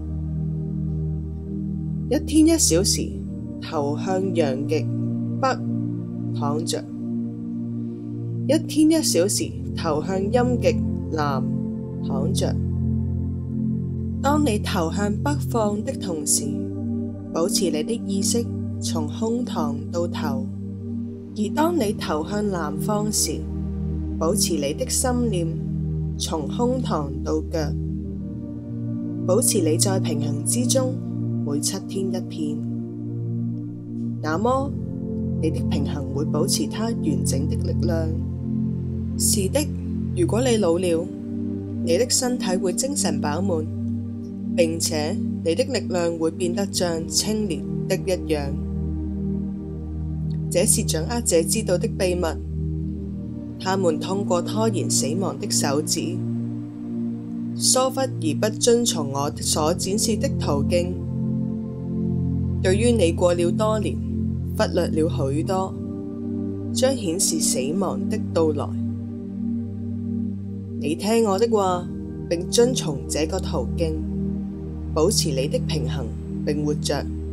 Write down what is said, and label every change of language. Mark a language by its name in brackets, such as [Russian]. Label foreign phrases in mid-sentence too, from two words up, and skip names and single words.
[Chinese] 一天1小時，頭向陽極北躺着；一天1小時，頭向陰極南躺着。當你頭向北放的同時，保持你的意識從胸膛到頭；而當你頭向南方時，保持你的心念從胸膛到腳。保持你在平衡之中，每7天1片。那麼你的平衡會保持它完整的力量。是的，如果你老了，你的身體會精神飽滿，並且你的力量會變得像青年的一樣。這是掌握者知道的秘密。他們通過拖延死亡的手指，疏忽而不遵從我所展示的途徑。對於你過了多年，忽略了許多，將顯示死亡的到來。你聽我的話，並遵從這個途徑， 保持你的平衡並活着。